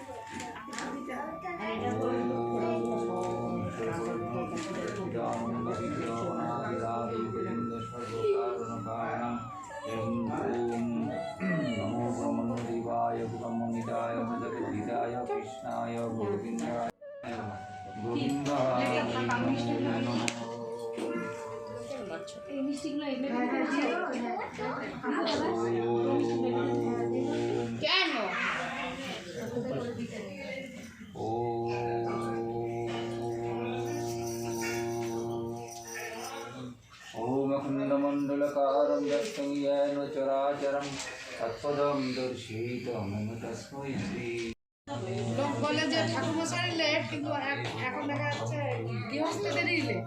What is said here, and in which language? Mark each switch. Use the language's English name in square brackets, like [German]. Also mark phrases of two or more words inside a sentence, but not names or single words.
[Sanskrit] नमो ब्रह्मदेवाय ब्रह्मनिदाय जगद्धिताय कृष्णाय गोविन्दाय গোবিন্দায় নমঃ। [Bangla] এই মিষ্টিগুলো এগুলো কেন [Sanskrit] ॐ अखण्डमण्डलकारं दत्तं येन चराचरं तत्पदं दर्शितं तस्मै श्री। [Bangla] লোক বলে যে ঠাকুরমশাই লেট, কিন্তু এখন দেখা যাচ্ছে গৃহস্থদেরই লেট।